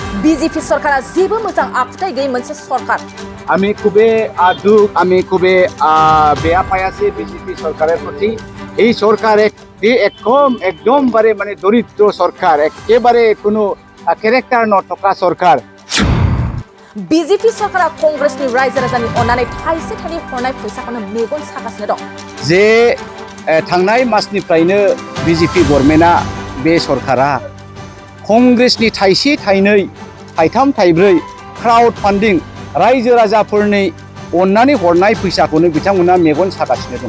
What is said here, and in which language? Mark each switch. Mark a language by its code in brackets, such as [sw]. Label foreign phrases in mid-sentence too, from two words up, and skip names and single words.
[brx] BJP सरकारा जेबो मोजां आखुथाय गैयै मोनसे सरकार। [as] আমি খুবই বেয়া পাই আছি বিজেপি সরকারের প্রতি। এই সরকার একদমবারে মানে দরিদ্র সরকার, একেবারে কোনো ক্যারেক্টার নথকা সরকার। [brx] BJP सरकारा कंग्रेसनि रायजो राजानि अननानै थाइसे थाइनै हरनाय फैसाखौनो मेगन सागासिनो दं। जे थांनाय मासनिफ्रायनो बिजेपि गभर्नमेन्टआ बे सरकारा कंग्रेसनि थाइसे थाइनै थाइथाम थाइब्रै [en] crowd funding [brx] रायजो राजाफोरनि अननानै हरनाय फैसाखौनो बिथांमोना मेगन सागासिनो दङ।